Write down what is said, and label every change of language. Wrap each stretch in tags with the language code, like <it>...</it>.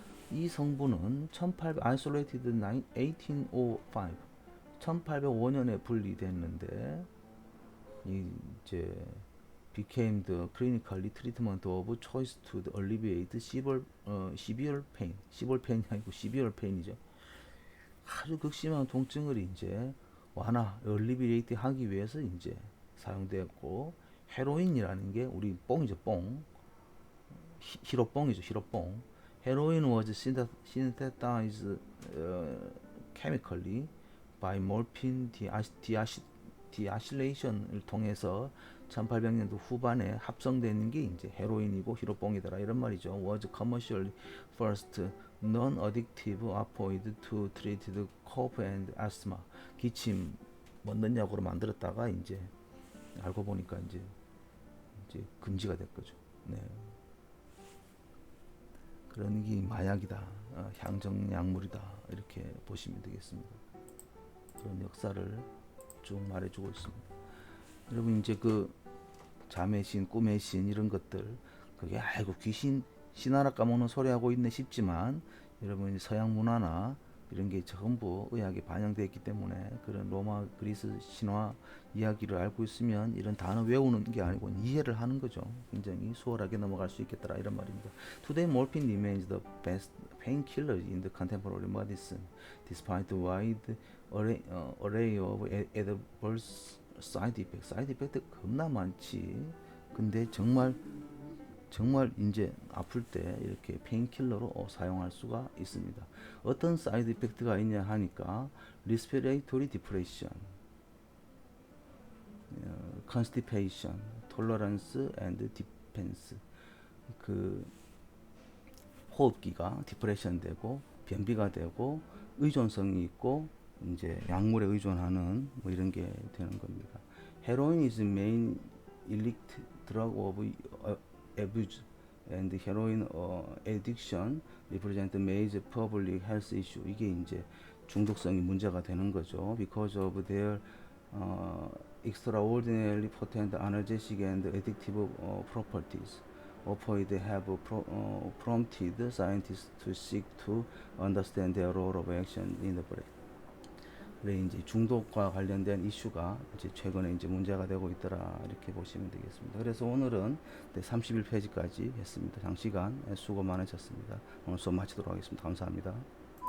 <ko>이 성분은</ko> <en>isolated 1805,</en> <ko>1805년에 분리됐는데 이제</ko> <en>became the clinical treatment of choice to alleviate severe pain.</en> <ko>severe pain이 아니고 severe pain이죠. 아주 극심한 통증을 이제 alleviate 하기 위해서 이제 사용되었고, 헤로인이라는 게 우리 뽕이죠, 뽕. 히로뽕이죠, 히로뽕.</ko> <en>Heroin was synthesized chemically by morphine deacylation</en> <ko>을 통해서 1800년도 후반에 합성되는 게 이제 헤로인이고 히로뽕이더라 이런 말이죠.</ko> <en>Was commercially first non-addictive opioid to treat the cough and asthma.</en> <ko>기침, 먹는 약으로 만들었다가 이제 알고 보니까 이제 금지가 됐거죠. 네. 그런 게 마약이다, 향정 약물이다 이렇게 보시면 되겠습니다. 그런 역사를 쭉 말해주고 있습니다. 여러분 이제 그 잠의 신, 꿈의 신 이런 것들 그게 아이고 귀신 신하라 까먹는 소리 하고 있네 싶지만 여러분 서양 문화나 이런 게 전부 의학에 반영되어 있기 때문에 그런 로마 그리스 신화 이야기를 알고 있으면 이런 단어 외우는 게 아니고 이해를 하는 거죠. 굉장히 수월하게 넘어갈 수 있겠더라 이런 말입니다.</ko> <en>Today morphine remains the best painkiller in the contemporary medicine despite the wide array of adverse side effects.</en> <ko>사이드 이펙트 겁나 많지. 근데 정말 이제 아플 때 이렇게 페인킬러로 사용할 수가 있습니다. 어떤 사이드 이펙트가 있냐 하니까</ko> <en>respiratory depression, constipation, tolerance and defense.</en> <ko>그 호흡기가 디프레션 되고 변비가 되고 의존성이 있고 이제 약물에 의존하는 뭐 이런 게 되는 겁니다.</ko> <en>Heroin is main illicit drug of abuse and heroin addiction represent major public health issue.</en> <ko>이게 이제 중독성이 문제가 되는 거죠.</ko> <en>Because of their extraordinarily potent analgesic and addictive properties. Opioids have prompted scientists to seek to understand their role of action in the brain.</en> <ko>그래 이제 중독과 관련된 이슈가 이제 최근에 이제 문제가 되고 있더라 이렇게 보시면 되겠습니다. 그래서 오늘은 31페이지까지 했습니다. 장시간 수고 많으셨습니다. 오늘 수업 마치도록 하겠습니다. 감사합니다.</ko>